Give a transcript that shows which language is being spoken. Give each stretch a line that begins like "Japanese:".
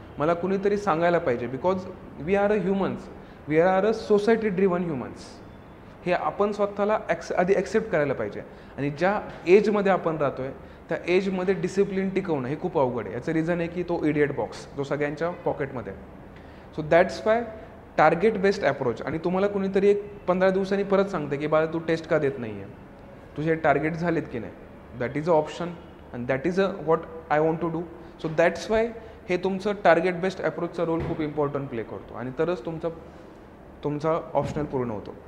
Marathi: मला कुणीतरी सांगायला पाहिजे
English: Because we are a humans, we are a society driven humans.
Marathi: हे आपण स्वतःला आधी ॲक्सेप्ट करायला पाहिजे. आणि ज्या एजमध्ये आपण राहतो आहे त्या एजमध्ये डिसिप्लिन टिकवणं हे खूप अवघड आहे. याचं रिझन आहे की तो इडियट बॉक्स जो सगळ्यांच्या पॉकेटमध्ये आहे.
English: So that's why target based approach.
Marathi: आणि तुम्हाला कुणीतरी एक 15 दिवसांनी परत सांगते की बाळा तू टेस्ट का देत नाही आहे, तुझे टार्गेट झालेत की नाही.
English: That is a option and that is a what I want to do.
Marathi: So that's why हे तुमचं टार्गेट बेस्ड अप्रोचचा रोल खूप इम्पॉर्टंट प्ले करतो आणि तरच तुमचा ऑप्शनल पूर्ण होतो.